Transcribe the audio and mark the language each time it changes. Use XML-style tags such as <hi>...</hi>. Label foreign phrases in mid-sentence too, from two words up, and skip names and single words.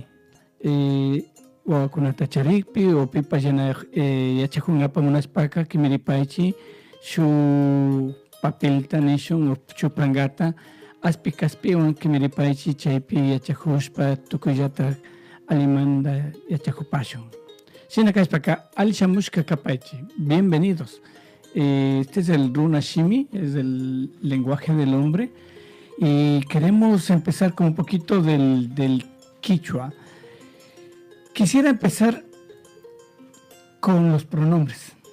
<qu>Wawakunata charikpi o pipas yachakungapa munashpaka kimiripaychi shu papelta nishun o chuprangata aspi kaspiwan kimiripaychi chaypi yachakushpa tukuyllata alimanda yachakupashun. Sina kashpaka alishamushka kapaychi.</qu> <es>Bienvenidos. Este es el Runa Shimi, es el lenguaje del hombre, y queremos empezar con un poquito del quichua. Quisiera empezar con los pronombres.</es>